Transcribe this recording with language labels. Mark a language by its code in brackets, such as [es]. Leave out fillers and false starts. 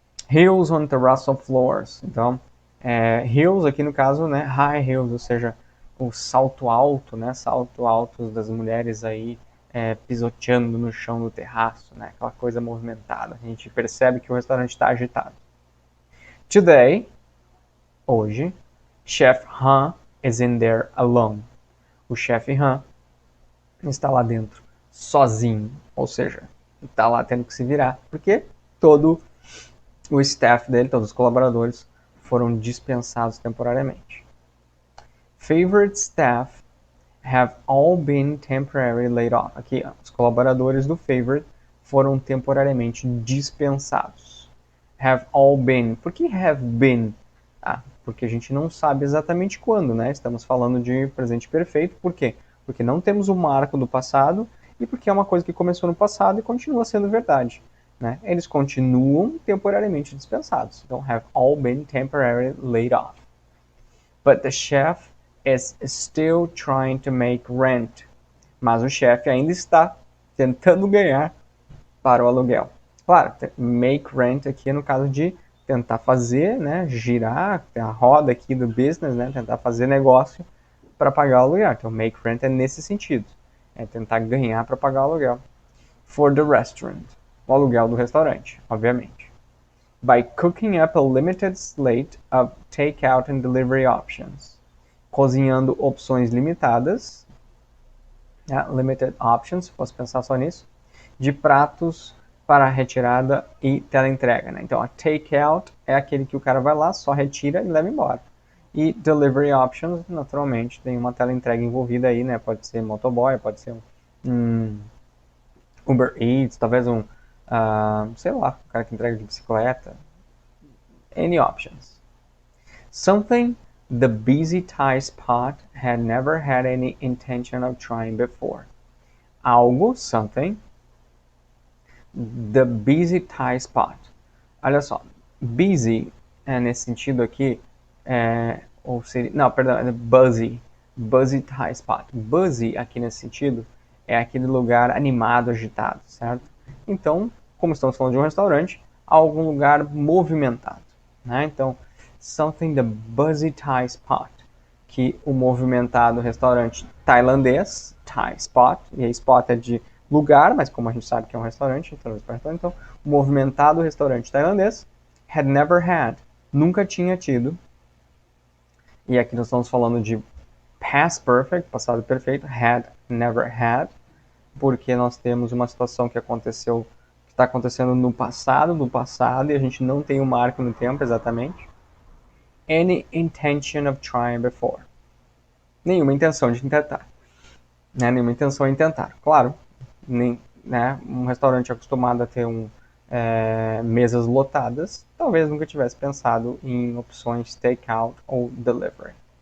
[en] Heels on terrace floors. [pt] Então, heels aqui no caso, né? High heels, ou seja, o salto alto, né? Salto alto das mulheres aí pisoteando no chão do terraço, né? Aquela coisa movimentada. A gente percebe que o restaurante está agitado. [en] Today, hoje, Chef Han is in there alone. [pt] O chefe Han está lá dentro sozinho, ou seja, está lá tendo que se virar, porque todo o staff dele, todos os colaboradores, foram dispensados temporariamente. [en] Favorite staff have all been temporarily laid off. [pt] Aqui, os colaboradores do Favorite foram temporariamente dispensados. [en] Have all been. [pt] Por que have been? porque a gente não sabe exatamente quando, né? Estamos falando de presente perfeito, por quê? Porque não temos o marco do passado e porque é uma coisa que começou no passado e continua sendo verdade, né? Eles continuam temporariamente dispensados. [en] Então, have all been temporarily laid off. But the chef is still trying to make rent. [pt] Mas o chefe ainda está tentando ganhar para o aluguel. Claro, make rent aqui é no caso de tentar fazer, né, girar a roda aqui do business, né, tentar fazer negócio para pagar o aluguel. Então, make rent é nesse sentido, é tentar ganhar para pagar o aluguel. [en] For the restaurant, [pt] o aluguel do restaurante, obviamente. [en] By cooking up a limited slate of takeout and delivery options. [pt] Cozinhando opções limitadas, limited options, posso pensar só nisso, de pratos para retirada e teleentrega, né? Então, a takeout é aquele que o cara vai lá, só retira e leva embora. E delivery options, naturalmente, tem uma teleentrega envolvida aí, né? Pode ser motoboy, pode ser um Uber Eats, talvez sei lá, um cara que entrega de bicicleta. [en] Any options. Something the busy Thai spot had never had any intention of trying before. Algo, something, the busy Thai spot. [pt] Olha só, busy, nesse sentido aqui, ou seria, não, perdão, é busy Thai spot. Busy, aqui nesse sentido, é aquele lugar animado, agitado, certo? Então, como estamos falando de um restaurante, algum lugar movimentado, né? Então, [en] something the busy Thai spot, [pt] que o movimentado restaurante tailandês, Thai spot, e aí spot é de lugar, mas como a gente sabe que é um restaurante, então o movimentado restaurante tailandês had never had, nunca tinha tido, e aqui nós estamos falando de past perfect, passado perfeito, had, never had, porque nós temos uma situação que aconteceu, que está acontecendo no passado, e a gente não tem um marco no tempo exatamente. [en] Any intention of trying before. [pt] Nenhuma intenção de tentar. Né? Nenhuma intenção em tentar. Claro, nem, né? Um restaurante acostumado a ter mesas lotadas, talvez nunca tivesse pensado em opções takeout ou delivery.